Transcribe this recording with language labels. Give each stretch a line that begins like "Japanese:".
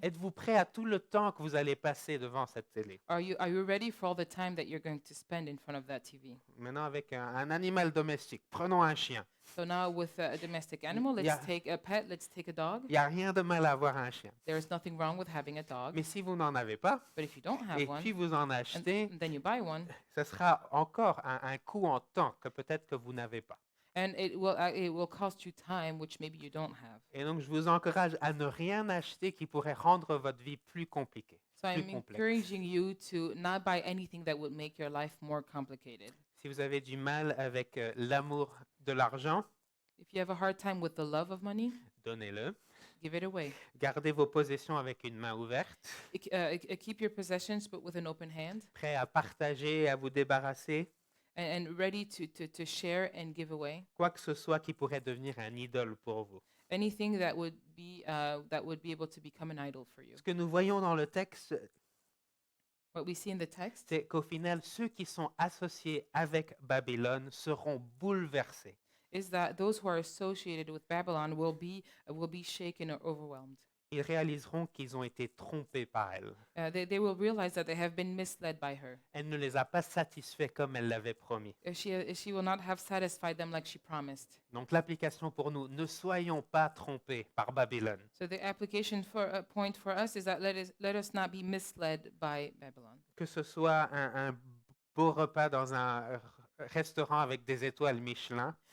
French: Êtes-vous prêt à tout le temps que vous allez passer devant cette télé?
English: Are you ready for all the time that you're going to spend in front of that TV?
French: Maintenant, avec un animal domestique, prenons un chien.
English: So now with a domestic animal, let's Yeah. take a pet, let's take a dog.
French: Il n'y a rien de mal à avoir un chien.
English: There is nothing wrong with having a dog,
French: Mais si vous n'en avez pas,
English: but if you don't have
French: et
English: one,
French: puis vous en achetez,
English: and then you buy one,
French: ce sera encore un coût en temps que peut-être que vous n'avez pas.
English: and it will cost you time, which maybe you don't have.
French: Et donc, je vous encourage à ne rien acheter qui pourrait rendre votre vie plus compliquée,
English: So
French: plus
English: I'm
French: complexe.
English: encouraging you to not buy anything that would make your life more complicated.
French: Si vous avez du mal avec l'amour de l'argent,
English: If you have a hard time with the love of money,
French: donnez-le.
English: give it away.
French: Gardez vos possessions avec une main ouverte,
English: Keep your possessions, but with an open hand,
French: prêt à partager, à vous débarrasser,
English: and ready to share and give away
French: quoi que ce soit qui pourrait devenir un idole pour vous.
English: anything that would be able to become an idol for you.
French: Ce que nous voyons dans le texte,
English: What we see in the text
French: c'est qu'au final, ceux qui sont associés avec Babylone seront bouleversés.
English: is that those who are associated with Babylon will be shaken or overwhelmed.
French: Ils réaliseront qu'ils ont été trompés par elle.
English: They will realize that they have been misled by her.
French: Elle ne les a pas satisfaits comme elle l'avait promis.
English: She will not have satisfied them like she promised.
French: Donc l'application pour nous, ne soyons pas trompés par Babylone.
English: So the application point for us is that let us not be misled by Babylon.
French: Que ce soit un beau repas dans un restaurant avec des étoiles Michelin,